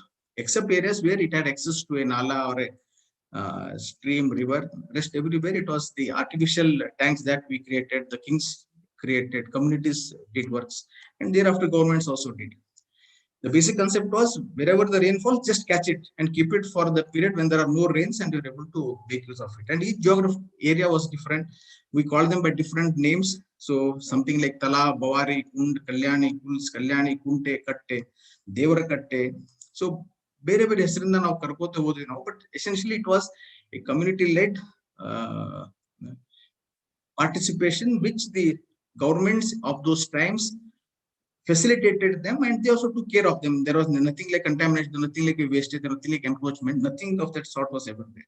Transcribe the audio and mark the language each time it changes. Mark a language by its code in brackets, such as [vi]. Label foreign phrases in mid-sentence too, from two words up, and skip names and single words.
[en] Except areas where it had access to a nala or a stream, river, rest everywhere it was the artificial tanks that we created, the kings created, communities did works, and thereafter governments also did. The basic concept was wherever the rainfall, just catch it and keep it for the period when there are no rains and you're able to make use of it. And each geographic area was different. We call them by different names. So something like Tala, Bavari, Kund, Kalyani, Kuls, Kalyani, Kunte, Katte, Devara Katte. [kn] So ಬೇರೆ ಬೇರೆ ಹೆಸರಿಂದ ನಾವು ಕರ್ಕೋತ ಹೋದ್ವಿ ನಾವು, [en] but essentially it was a community-led participation which the governments of those times facilitated them, and they also took care of them. There was nothing like contamination, nothing like wastage, nothing like encroachment, nothing of that sort was ever there.